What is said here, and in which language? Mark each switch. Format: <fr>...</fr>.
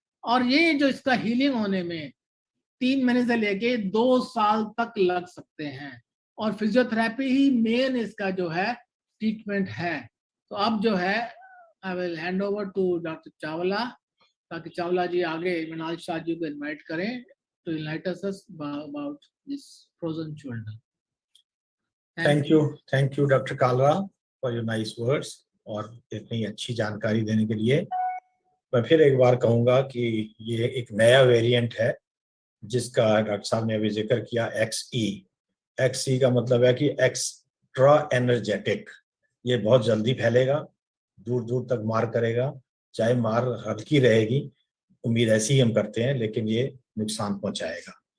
<hi>और ये जो इसका हीलिंग होने में 3 महीने से लेके 2 साल तक लग सकते हैं, और फिजियोथेरेपी ही मेन इसका जो है ट्रीटमेंट है। तो अब जो है</hi> <en>I will hand over to doctor Chawla,</en> <hi>ताकि चावला जी आगे मृणाल शाह जी को इनवाइट करें</hi> <en>to enlighten us about this frozen shoulder. Thank you, Dr. Kalra, for your nice words.</en> <hi>और इतनी अच्छी जानकारी देने के लिए। मैं फिर एक बार कहूँगा कि ये एक नया वेरिएंट है जिसका डॉक्टर साहब ने अभी जिक्र किया, XE का मतलब है कि एक्स्ट्रा एनर्जेटिक। ये बहुत जल्दी फैलेगा, दूर दूर तक मार करेगा, चाहे मार हल्की रहेगी, उम्मीद ऐसी हम करते हैं, लेकिन ये नुकसान पहुंचाएगा।</hi>